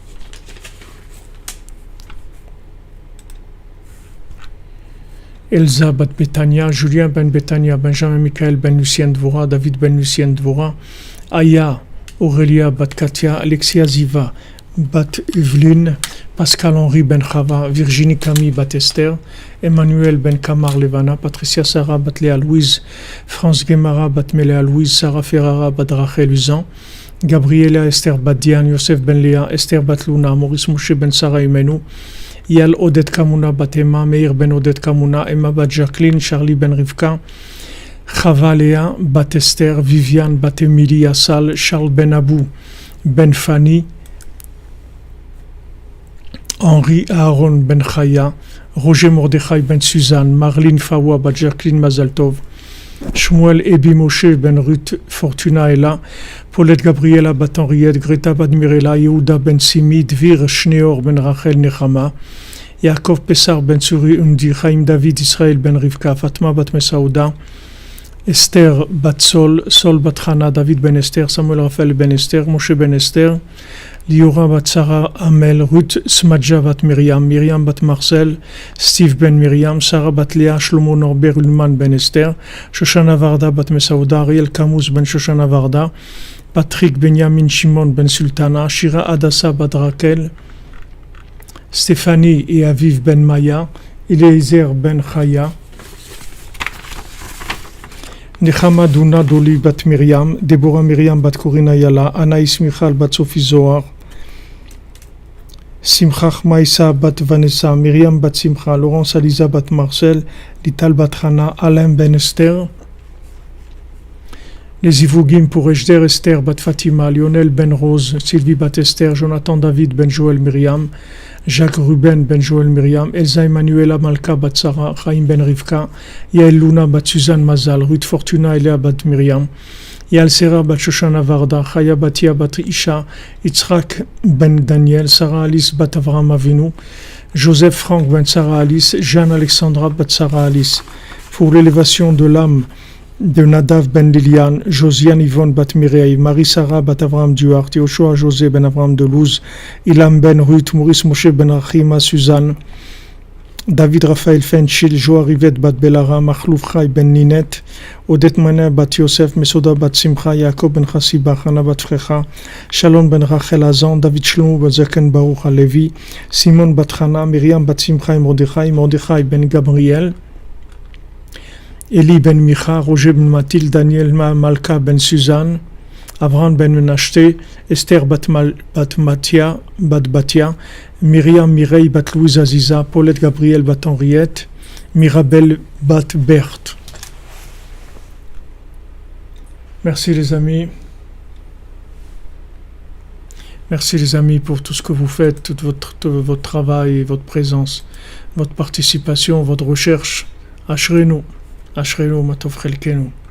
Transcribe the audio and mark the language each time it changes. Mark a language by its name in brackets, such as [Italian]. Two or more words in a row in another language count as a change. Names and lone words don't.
[French] Elsa bat Betania, Julien ben Betania, Benjamin Michael ben Lucien Dvora, David ben Lucien Dvora, Aya Aurélia bat Katia, Alexia Ziva bat Evelyne, Pascal-Henri ben Chava, Virginie Camille bat Esther, Emmanuel ben Kamar Levana, Patricia Sarah bat Léa Louise, France Guémara bat Méléa Louise, Sarah Ferrara bat Rachel Uzan, Gabriela Esther bat Diane, Yosef ben Léa, Esther bat Luna, Maurice Mouché ben Sarah Imenu, Yal Oded Kamuna bat Emma, Meir ben Oded Kamuna, Emma bat Jacqueline, Charlie ben Rivka, Chava Léa, bat Esther, Viviane, bat Émilie, Assal, Charles Ben Abou, Ben Fanny, Henri Aaron Ben Chaya, Roger Mordechai Ben Suzanne, Marlene Fawa, bat Jacqueline Mazaltov, Shmuel Ebi Moshe Ben Ruth Fortuna Ella, Paulette Gabriela bat Henriette, Greta bat Mirela, Yehuda Ben Simi, Dvir Shneor Ben Rachel Nechama, Yaakov Pessar Ben Suri Undi, Chaim David Israël Ben Rivka, Fatma bat Mesaouda, Esther bat Sol, Sol bat Hana, David ben Esther, Samuel Raphaël ben Esther, Moshe ben Esther, Liora bat Sarah Amel, Ruth Smadja bat Myriam, Myriam bat Marcel, Steve ben Myriam, Sarah bat Léa, Shlomo Norbert Ulman ben Esther, Shoshana Varda bat Mesaouda, Ariel Camus ben Shoshana Varda, Patrick Benjamin Shimon ben Sultana, Shira Adassa bat Raquel, Stéphanie et Aviv ben Maya, Eliezer ben Chaya, Nechama Duna Doli bat Myriam, Deborah Myriam bat Corina Yala, Anaïs Michal bat Sophie Zohar, Simcha Maïsa bat Vanessa, Myriam bat Simcha, Laurence Aliza bat Marcel, Lital bat Hana, Alain ben Esther, les Ivougim pour Ejder Esther bat Fatima, Lionel ben Rose, Sylvie bat Esther, Jonathan David ben Joël Myriam, Jacques Ruben ben Joël Myriam, Elsa Emmanuela Malka bat Sarah, Chaim ben Rivka, Yael Luna bat Suzanne Mazal, Ruth Fortuna Elia bat Myriam, Yael Serra bat Shoshana Varda, Chaya Batia bat Isha, Yitzhak ben Daniel, Sarah Alice bat Avraham Avinu, Joseph Franck ben Sarah Alice, Jeanne Alexandra bat Sarah Alice. Pour l'élévation de l'âme de Nadav ben Liliane, Josiane Yvonne bat Mireille, Marie-Sarah bat Avraham Duarte, Yoshua José ben Avraham Delouze, Ilam ben Ruth, Maurice Moshe ben Rachima Suzanne, David Raphaël Fenchil, Joa Rivette bat Belara, Machlouf Chai ben Ninette, Odette Manin bat Yosef, Mesoda bat Simcha, Yaakov ben Chassiba, Hana bat Frecha, Shalom ben Rachel Azan, David Shlomo bat Zaken Baruch Alevi, Simon bat Hana, Myriam bat Simcha et Mordechai, Mordechai ben Gabriel, Eli ben Micha, Roger ben Mathilde, Daniel Malka ben Suzanne, Avram ben Menashte, Esther bat Batia, Myriam Mireille bat Louise Aziza, Paulette Gabriel bat Henriette, Mirabel bat Berthe. Merci les amis. Merci les amis pour tout ce que vous faites, tout votre travail et votre présence, votre participation, votre recherche. [Hebrew] אשרינו, מה טוב חלקנו.